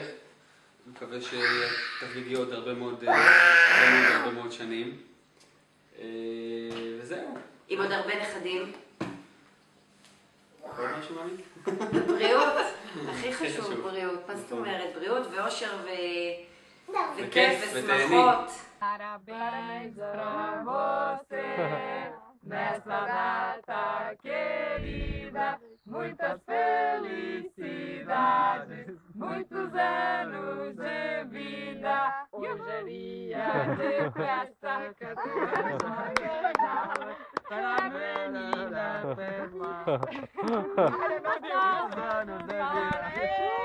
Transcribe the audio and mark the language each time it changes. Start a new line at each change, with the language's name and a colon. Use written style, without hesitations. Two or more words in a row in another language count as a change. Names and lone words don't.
Hebrew: אני מקווה שתחגגי עוד הרבה מאוד שנים. וזהו. עם עוד הרבה נכדים. עוד משהו מאמין? בריאות, הכי חשוב בריאות. מה זאת אומרת? בריאות ואושר וכיף ושמחות.
Portuguese: Parabéns pra você nessa data querida, muitas felicidades, muitos anos de vida. Hoje é dia de festa, para a menina Pesma. Anos de vida.